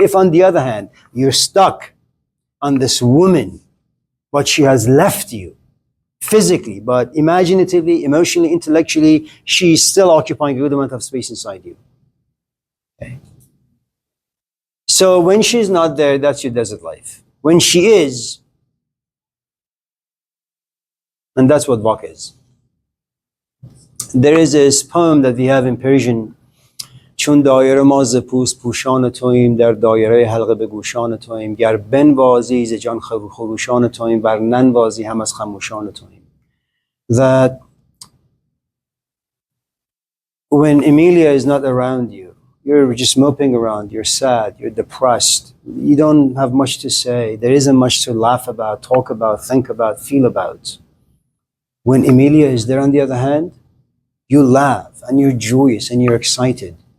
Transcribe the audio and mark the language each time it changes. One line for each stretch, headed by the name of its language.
English: If on the other hand, you're stuck on this woman, what she has left you, physically, but imaginatively, emotionally, intellectually, she's still occupying a good amount of space inside you. Okay. So when she's not there, that's your desert life. When she is, and that's what Vak is. There is this poem that we have in Persian.
Persian: چون دایره ما ز پوست پوشان توییم در دایره حلقه به گوشان توییم گر بنوازی ز جان خروشان توییم ور ننوازی هم از خموشان توییم.
English: That when Emilia is not around you, you're just moping around, you're sad, you're depressed, you don't have much to say, there isn't much to laugh about, talk about, think about, feel about. When Emilia is there on the other hand, you laugh and you're joyous and you're excited.